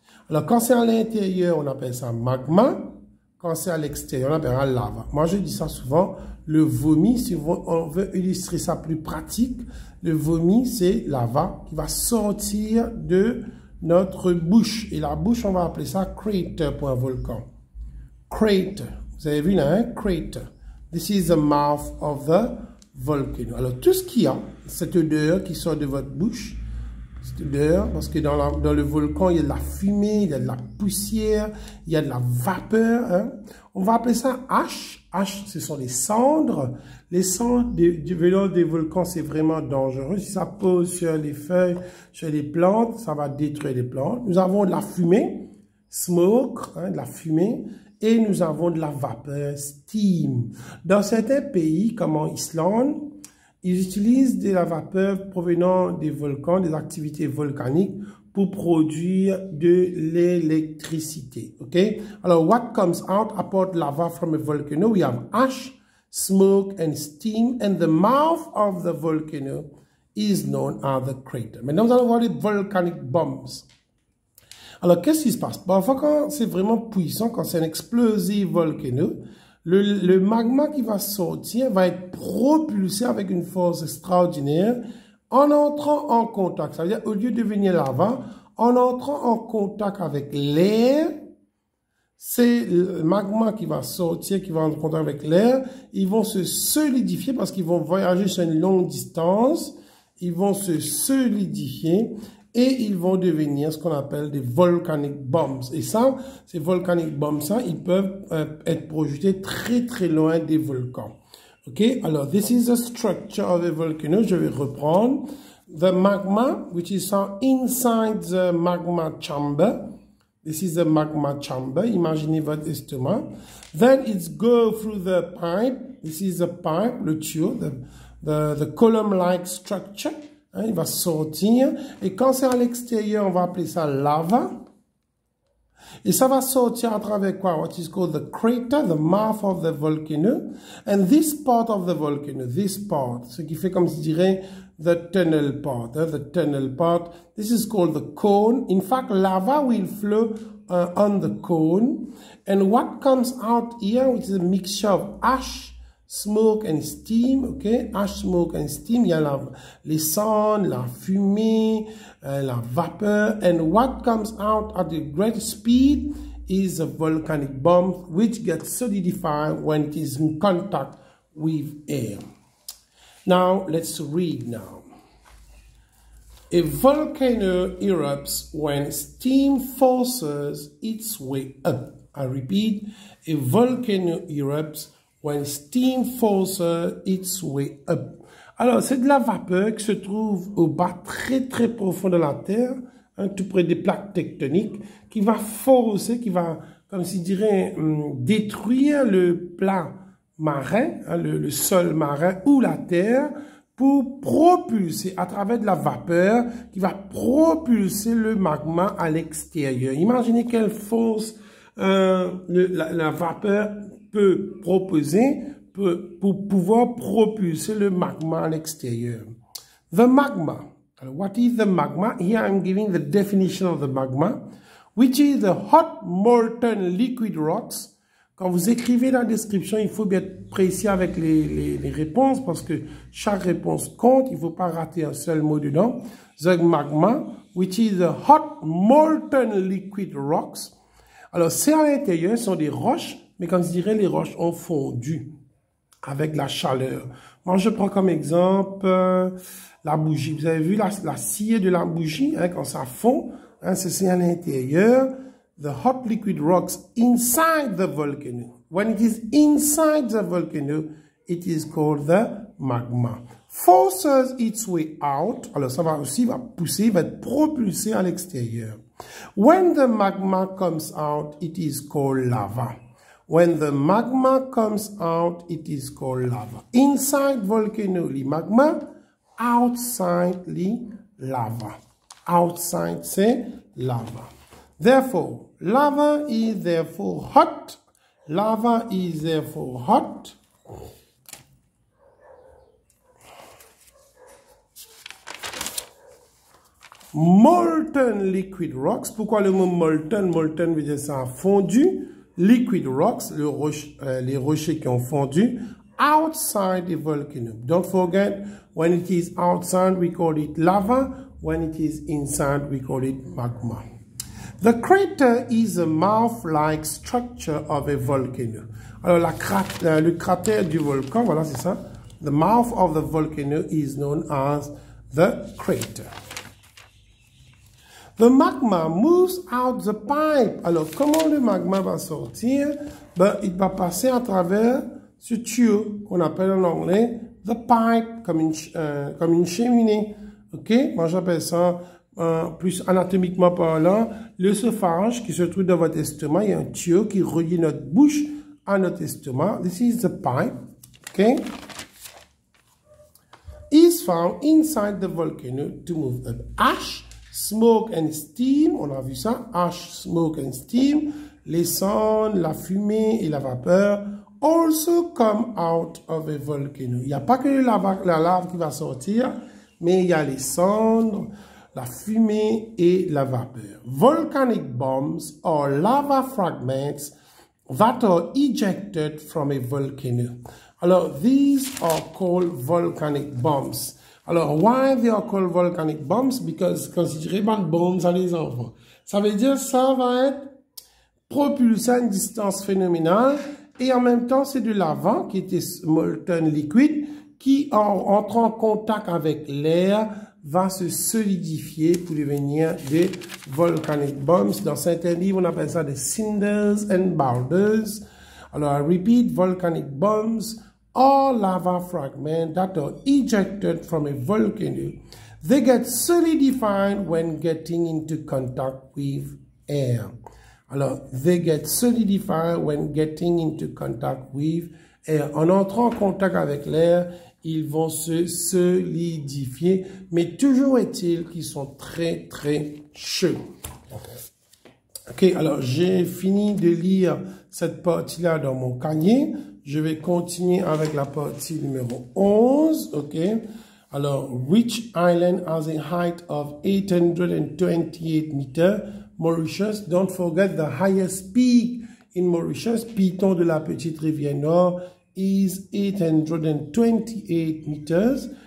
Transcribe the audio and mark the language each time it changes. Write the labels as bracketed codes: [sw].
[fr] Alors, quand c'est à l'intérieur, on appelle ça magma. Quand c'est à l'extérieur, on appelle ça lava. Moi, je dis ça souvent, le vomi, si on veut illustrer ça plus pratique, le vomi, c'est lava qui va sortir de notre bouche. Et la bouche, on va appeler ça crater pour un volcan. Crater. Vous avez vu là, hein? Crater. [en] This is the mouth of the volcano. [fr] Alors, tout ce qu'il y a, cette odeur qui sort de votre bouche, cette odeur, parce que dans le volcan, il y a de la fumée, il y a de la poussière, il y a de la vapeur. Hein? On va appeler ça ash. Ash, ce sont les cendres. Les cendres venant des volcans, c'est vraiment dangereux. Si ça pose sur les feuilles, sur les plantes, ça va détruire les plantes. Nous avons de la fumée, smoke, hein, de la fumée. Et nous avons de la vapeur, steam. Dans certains pays, comme en Islande, ils utilisent de la vapeur provenant des volcans, des activités volcaniques, pour produire de l'électricité. Ok? [en] Alors, what comes out about lava from a volcano? We have ash, smoke, and steam, and the mouth of the volcano is known as the crater. [fr] Maintenant, nous allons voir les volcanic bombs. Alors, qu'est-ce qui se passe? Parfois, quand c'est vraiment puissant, quand c'est un explosif volcano, le magma qui va sortir va être propulsé avec une force extraordinaire en entrant en contact. Ça veut dire, au lieu de devenir lava, en entrant en contact avec l'air, c'est le magma qui va sortir, qui va en contact avec l'air. Ils vont se solidifier parce qu'ils vont voyager sur une longue distance. Ils vont se solidifier. Et ils vont devenir ce qu'on appelle des volcanic bombs. Et ça, ces volcanic bombs, ça, ils peuvent être projetés très très loin des volcans. [en] Ok, alors, this is the structure of a volcano. [fr] Je vais reprendre. [en] The magma, which is inside the magma chamber. This is the magma chamber. [fr] Imaginez votre estomac. [en] Then it's go through the pipe. This is the pipe, le tuyau, the column-like structure. [fr] Hein, il va sortir. Et quand c'est à l'extérieur, on va appeler ça lava. Et ça va sortir à travers quoi? [en] What is called the crater, the mouth of the volcano. And this part of the volcano, this part, [fr] ce qui fait comme je dirais [en] the tunnel part. Hein, the tunnel part. This is called the cone. In fact, lava will flow on the cone. And what comes out here, which is a mixture of ash, smoke and steam, ok? Ash, smoke and steam. [fr] Il y a les cendres, la fumée, la vapeur. [en] And what comes out at a great speed is a volcanic bomb, which gets solidified when it is in contact with air. Now, let's read now. A volcano erupts when steam forces its way up. I repeat, a volcano erupts when steam forces its way up. [fr] Alors, c'est de la vapeur qui se trouve au bas très très profond de la Terre, hein, tout près des plaques tectoniques, qui va forcer, qui va, comme si dirait, détruire le plat marin, hein, le sol marin ou la Terre, pour propulser à travers de la vapeur qui va propulser le magma à l'extérieur. Imaginez quelle force la vapeur peut proposer pour pouvoir propulser le magma à l'extérieur. [en] The magma. What is the magma? Here I'm giving the definition of the magma, which is the hot molten liquid rocks. [fr] Quand vous écrivez la description, il faut bien être précis avec les réponses parce que chaque réponse compte. Il ne faut pas rater un seul mot dedans. [en] The magma, which is the hot molten liquid rocks, [fr] Alors, c'est à l'intérieur, ce sont des roches, mais comme je dirais, les roches ont fondu avec la chaleur. Moi, je prends comme exemple la bougie. Vous avez vu la scie de la bougie, hein, quand ça fond, hein, c'est à l'intérieur. [en] The hot liquid rocks inside the volcano. When it is inside the volcano, it is called the magma. Forces its way out. [fr] Alors, ça va aussi, va être propulsé à l'extérieur. [en] When the magma comes out, it is called lava. When the magma comes out, it is called lava. Inside volcano, the magma. Outside, the lava. Outside, c'est lava. Therefore, lava is therefore hot. Lava is therefore hot. Molten liquid rocks. [fr] Pourquoi le mot molten? Molten veut dire ça a fondu. [en] Liquid rocks, [fr] les rochers qui ont fondu. [en] Outside the volcano. Don't forget, when it is outside, we call it lava. When it is inside, we call it magma. The crater is a mouth-like structure of a volcano. [fr] Alors, le cratère du volcan, voilà, c'est ça. [en] The mouth of the volcano is known as the crater. The magma moves out the pipe. [fr] Alors, comment le magma va sortir? Ben, il va passer à travers ce tuyau qu'on appelle en anglais the pipe, comme une cheminée. OK? Moi, j'appelle ça, plus anatomiquement parlant, l'œsophage qui se trouve dans votre estomac. Il y a un tuyau qui relie notre bouche à notre estomac. [en] This is the pipe. OK? Is found inside the volcano to move up ash, smoke and steam. [fr] On a vu ça. [en] Ash, smoke and steam. [fr] Les cendres, la fumée et la vapeur [en] also come out of a volcano. [fr] Il n'y a pas que la lave qui va sortir, mais il y a les cendres, la fumée et la vapeur. [en] Volcanic bombs are lava fragments that are ejected from a volcano. Alors, these are called volcanic bombs. Alors, why they are called volcanic bombs? [fr] Because considérez pas de bombes à les enfants. Ça veut dire ça va être propulsé à une distance phénoménale et en même temps, c'est de lava qui était molten liquid qui, en entrant en contact avec l'air, va se solidifier pour devenir des volcanic bombs. Dans certains livres, on appelle ça des [en] cinders and boulders. Alors, I repeat, volcanic bombs are lava fragments that are ejected from a volcano. They get solidified when getting into contact with air. Alors, they get solidified when getting into contact with air. [fr] En entrant en contact avec l'air, ils vont se solidifier, mais toujours est-il qu'ils sont très, très chauds. Ok, alors j'ai fini de lire cette partie-là dans mon cahier. Je vais continuer avec la partie numéro 11. [en] Ok, alors, which island has a height of 828 meters? Mauritius. Don't forget the highest peak in Mauritius, Piton de la Petite Rivière Nord, is 828 meters.